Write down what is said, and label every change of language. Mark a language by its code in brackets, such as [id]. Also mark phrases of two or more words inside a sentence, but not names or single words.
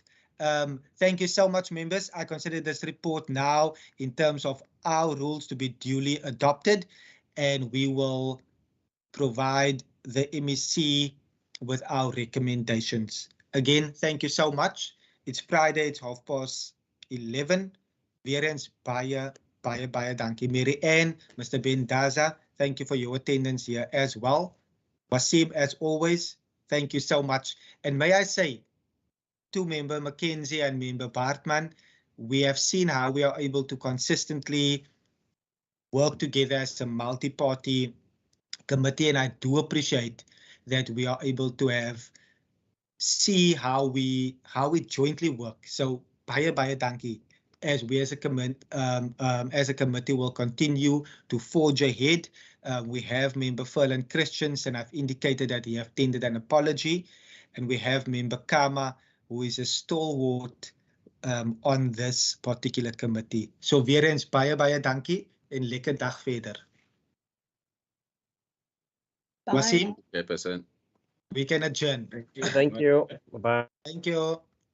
[en] Thank you so much, members. I consider this report now in terms of our rules to be duly adopted, and we will provide the MEC with our recommendations. Again, thank you so much. It's Friday, it's 11:30. [af] Weer eens baie dankie. [en] Mary Ann, Mr. Ben Daza, thank you for your attendance here as well. Wasim, as always, thank you so much. And may I say, to member Mackenzie and member Bartman, we have seen how we are able to consistently work together as a multi-party committee, and I do appreciate that we are able to see how we jointly work. [af] So baie dankie. [en] As we as a committee will continue to forge ahead. We have member Ferland Christians, and I've indicated that he have tendered an apology, and we have member Kama, who is a stalwart on this particular committee. [af] So weer eens baie dankie en lekker dag verder. [en] Wasim? Okay, person. We can adjourn. Thank you. Bye-bye. Thank you.